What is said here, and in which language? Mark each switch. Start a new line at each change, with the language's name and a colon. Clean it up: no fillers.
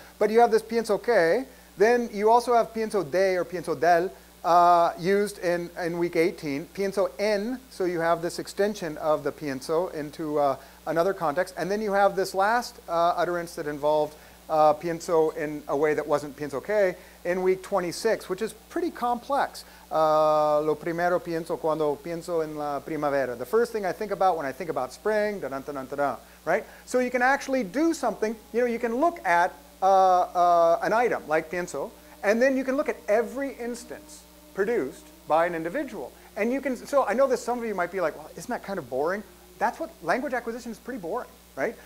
English: But you have this pienso que. Then you also have pienso de or pienso del used in week 18. Pienso en, so you have this extension of the pienso into another context. And then you have this last utterance that involved pienso in a way that wasn't pienso que in week 26, which is pretty complex.
Spanish: Lo primero pienso cuando pienso en la primavera.
English: The first thing I think about when I think about spring, right? So you can actually do something. You can look at an item like pienso, and then you can look at every instance produced by an individual. And you can, so I know that some of you might be like, well, isn't that kind of boring? That's what language acquisition is, pretty boring. right?